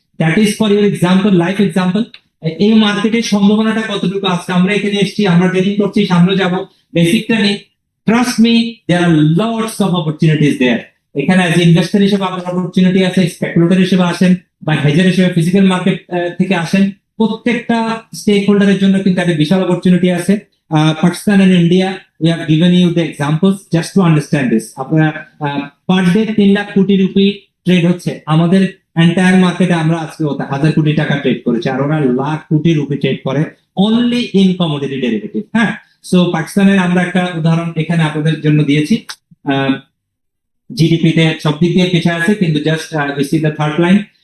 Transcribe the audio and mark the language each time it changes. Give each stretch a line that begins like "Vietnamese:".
English: That is for your example, life example.
Bangla: এই মার্কেটের সম্ভাবনাটা কতটুকু আজকে আমরা এখানে এসেছি, আমরা ট্রেনিং করছি, সামনে যাব, বেসিকটা নেই।
English: Trust me, there are lots of opportunities there.
Bangla: এখানে অ্যাজ ইনভেস্টর হিসেবে আপনার অপরচুনিটি আছে, স্পেকুলেটর হিসেবে আসেন বা হেজার হিসেবে ফিজিক্যাল মার্কেট থেকে আসেন, প্রত্যেকটা স্টেক হোল্ডারের জন্য কিন্তু একটা বিশাল অপরচুনিটি আছে।
English: Pakistan and India, we have given you the examples just to understand this.
Bangla: আপনারা পার ডে 3 লাখ কোটি রুপি ট্রেড হচ্ছে। আমাদের এন্টায়ার মার্কেটে আমরা আজকে 1000 কোটি টাকা ট্রেড করেছি, আর ওরা লাখ কোটি রুপি ট্রেড করে
English: Only in commodity derivative.
Bangla: হ্যাঁ, সো পাকিস্তানের আমরা একটা উদাহরণ এখানে আপনাদের জন্য দিয়েছি। জিডিপি তে সব দিক দিয়ে পিছিয়ে আছে, কিন্তু
English: Just this is the third line.